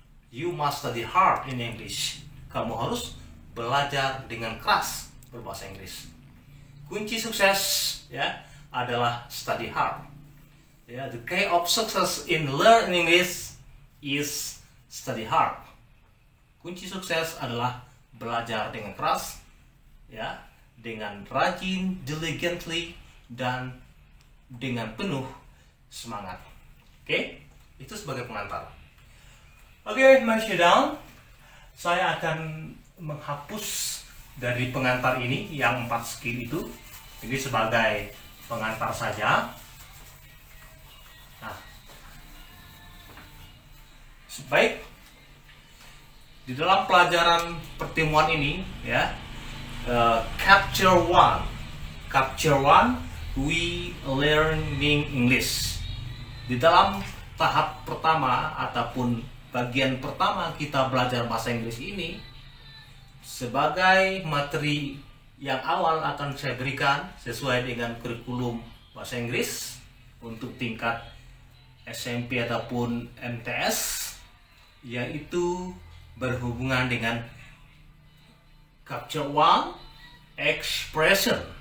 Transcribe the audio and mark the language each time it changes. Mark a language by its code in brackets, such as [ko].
[en] You must study hard in English. [id] Kamu harus belajar dengan keras berbahasa Inggris. Kunci sukses, ya, adalah [en] study hard. Ya, the key of success in learning English is study hard. [id] Kunci sukses adalah belajar dengan keras, ya, dengan rajin, diligently, dan dengan penuh semangat. Oke, itu sebagai pengantar. Oke, [en] my student, [id] saya akan menghapus dari pengantar ini yang 4 skill itu. Ini sebagai pengantar saja. Nah, baik, di dalam pelajaran pertemuan ini, ya, capture 1 [en] Chapter 1, we learning English. [id] Di dalam tahap pertama ataupun bagian pertama kita belajar bahasa Inggris ini, sebagai materi yang awal akan saya berikan sesuai dengan kurikulum bahasa Inggris untuk tingkat SMP ataupun MTS, yaitu berhubungan dengan Chapter 1, expression.